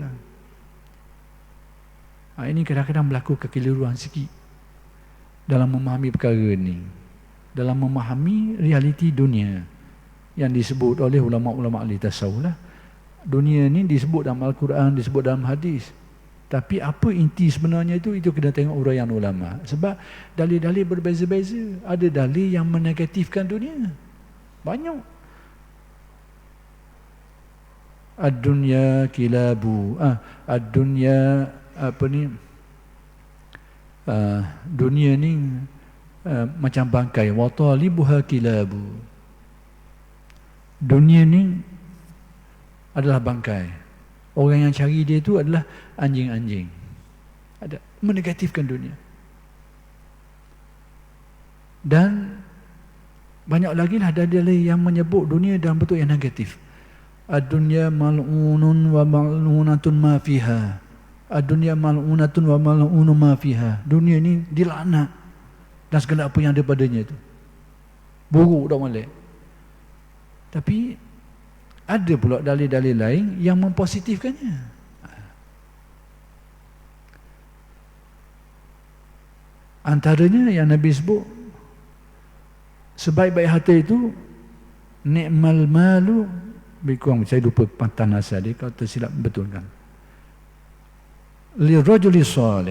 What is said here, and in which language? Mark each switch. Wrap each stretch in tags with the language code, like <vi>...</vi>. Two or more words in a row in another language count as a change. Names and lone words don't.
<ms>Ini kadang-kadang berlaku kekeliruan sikit dalam memahami perkara ni, dalam memahami realiti dunia yang disebut oleh ulama-ulama ahli tasawuf lah. Dunia ni disebut dalam Al-Quran, disebut dalam hadis. Tapi apa inti sebenarnya itu kena tengok uraian ulama. Sebab dalil-dalil berbeza-beza. Ada dalil yang menegatifkan dunia. Banyak.</ms> <ar>الدنيا كلاب.</ar> <ms>Ad-dunya apa ni? Dunia ni macam bangkai.</ms> <ar>وطالبها كلاب.</ar> <ms>Dunia ni adalah bangkai. Orang yang cari dia itu adalah anjing-anjing. Ada menegatifkan dunia. Dan banyak lagi lah dalil yang menyebut dunia dalam bentuk yang negatif.</ms> <ar>الدنيا ملعون وملعونة ما فيها. الدنيا ملعونة وملعون ما فيها.</ar> <ms>Dunia ni dilaknat dan segala apa yang ada padanya itu. Buruk dah molek. Tapi ada pula dalil-dalil lain yang mempositifkannya. Antaranya yang Nabi sebut, sebaik-baik harta itu</ms> <ar>نعم المال,</ar> <ms>berkurang, saya lupa pantan asal dia, kalau tersilap betulkan,</ms> <ar>للرجل صالح.</ar>